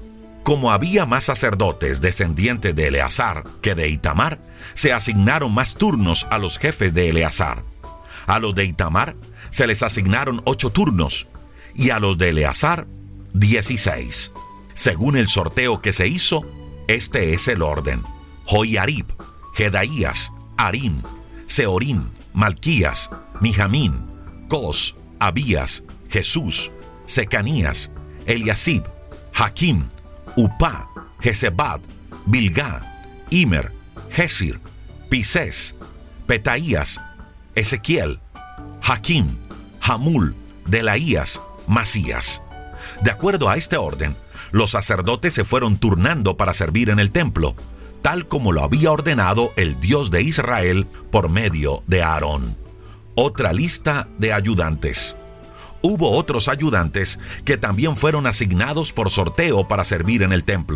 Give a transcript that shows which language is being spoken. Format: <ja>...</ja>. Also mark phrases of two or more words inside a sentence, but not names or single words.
<es>Como había más sacerdotes descendientes de Eleazar que de Itamar, se asignaron más turnos a los jefes de Eleazar. A los de Itamar se les asignaron 8 turnos y a los de Eleazar 16. Según el sorteo que se hizo, este es el orden: Joiarib, Jedaías, Harim, Seorim, Malquías, Mijamín, Cos, Abías, Jesús, Secanías, Eliasib, Jaquim, Upá, Jezebad, Bilgá, Imer, Jesir, Pisés, Petaías, Ezequiel, Jaquim, Jamul, Delaías, Masías. De acuerdo a este orden, los sacerdotes se fueron turnando para servir en el templo, tal como lo había ordenado el Dios de Israel por medio de Aarón. Otra lista de ayudantes. Hubo otros ayudantes que también fueron asignados por sorteo para servir en el templo.</es>